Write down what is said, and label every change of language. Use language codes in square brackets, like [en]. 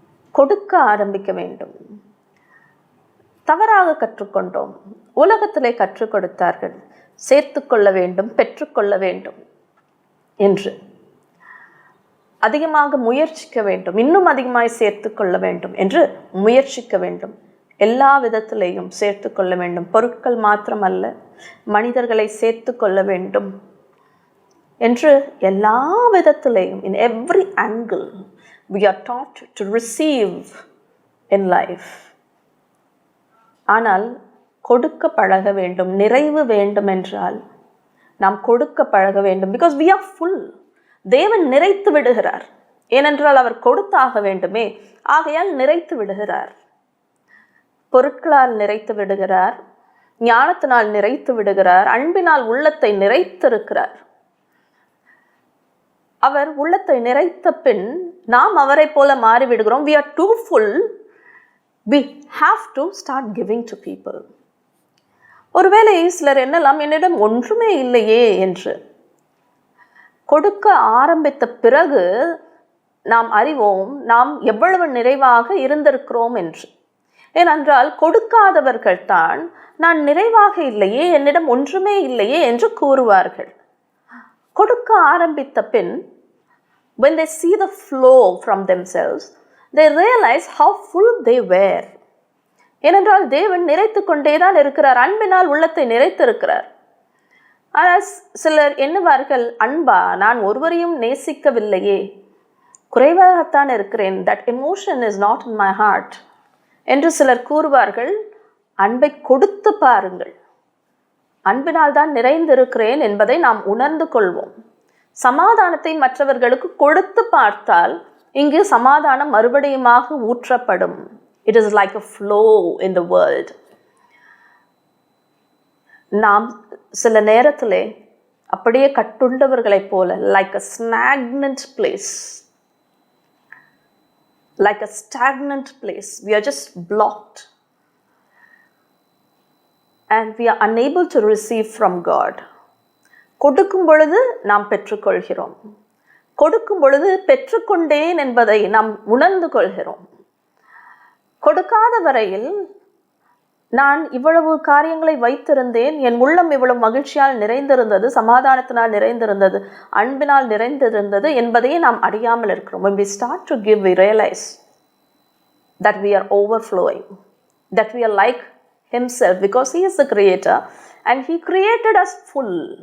[ta] கொடுக்க ஆரம்பிக்க வேண்டும். தவறாக கற்றுக்கொண்டோம். உலகத்திலே கற்றுக் கொடுத்தார்கள், சேர்த்து கொள்ள வேண்டும், பெற்றுக்கொள்ள வேண்டும் என்று. அதிகமாக முயற்சிக்க வேண்டும், இன்னும் அதிகமாய் சேர்த்து கொள்ள வேண்டும் என்று முயற்சிக்க வேண்டும். எல்லா விதத்திலேயும் சேர்த்து கொள்ள வேண்டும். பொருட்கள் மாத்திரமல்ல, மனிதர்களை சேர்த்து கொள்ள வேண்டும் என்று எல்லா விதத்திலேயும், [en] in every angle we are taught to receive in life. [ta] ஆனால் கொடுக்க பழக வேண்டும். நிறைவு வேண்டும் என்றால் நாம் கொடுக்க பழக வேண்டும். [en] because we are full. [ta] தேவன் நிறைத்து விடுகிறார். ஏனென்றால் அவர் கொடுத்தாக வேண்டுமே, ஆகையால் நிறைத்து விடுகிறார். பொருட்களால் நிறைத்து விடுகிறார், ஞானத்தினால் நிறைத்து விடுகிறார், அன்பினால் உள்ளத்தை நிறைத்திருக்கிறார். அவர் உள்ளத்தை நிறைத்த பின் நாம் அவரை போல மாறிவிடுகிறோம். [en] we are too full. we have to start giving to people. [ta] ஒருவேளை சிலர் என்னலாம், என்னிடம் ஒன்றுமே இல்லையே என்று. கொடுக்க ஆரம்பித்த பிறகு நாம் அறிவோம் நாம் எவ்வளவு நிறைவாக இருந்திருக்கிறோம் என்று. ஏனென்றால் கொடுக்காதவர்கள் தான் நான் நிறைவாக இல்லையே, என்னிடம் ஒன்றுமே இல்லையே என்று கூறுவார்கள். கொடுக்க ஆரம்பித்த பின் [en] when they see the flow from themselves, they realize how full they were. [ta] ஏனென்றால் தேவன் நிறைத்து கொண்டேதான் இருக்கிறார், அன்பினால் உள்ளத்தை நிறைத்திருக்கிறார். ஆனால் சிலர் எண்ணுவார்கள், அன்பா, நான் ஒருவரையும் நேசிக்கவில்லையே, குறைவாகத்தான் இருக்கிறேன், [en] that emotion is not in my heart [ta] என்று சிலர் கூறுவார்கள். அன்பை கொடுத்து பாருங்கள். அன்பினால் தான் நிறைந்திருக்கிறேன் என்பதை நாம் உணர்ந்து கொள்வோம். சமாதானத்தை மற்றவர்களுக்கு கொடுத்து பார்த்தால் இங்கு சமாதானம் மறுபடியுமாக ஊற்றப்படும். [en] It is like a flow in the world. [ta] நாம் சில நேரத்திலே அப்படியே கட்டுண்டவர்களைப் போல, [en] like a stagnant place, like a stagnant place, we are just blocked and we are unable to receive from God. [ta] கொடுக்கும் பொழுது நாம் பெற்றுக்கொள்கிறோம், கொடுக்கும் பொழுது பெற்றுக்கொண்டேன் என்பதை நாம் உணர்ந்து கொள்கிறோம். கொடுக்காத வரையில் நான் இவ்வளவு காரியங்களை வைத்திருந்தேன், என் உள்ளம் இவ்வளவு மகிழ்ச்சியால் நிறைந்திருந்தது, சமாதானத்தினால் நிறைந்திருந்தது, அன்பினால் நிறைந்திருந்தது என்பதையே நாம் அறியாமல் இருக்கிறோம். [en] When we start to give, we realize that we are overflowing, that we are like himself, because he is the creator and he created us full.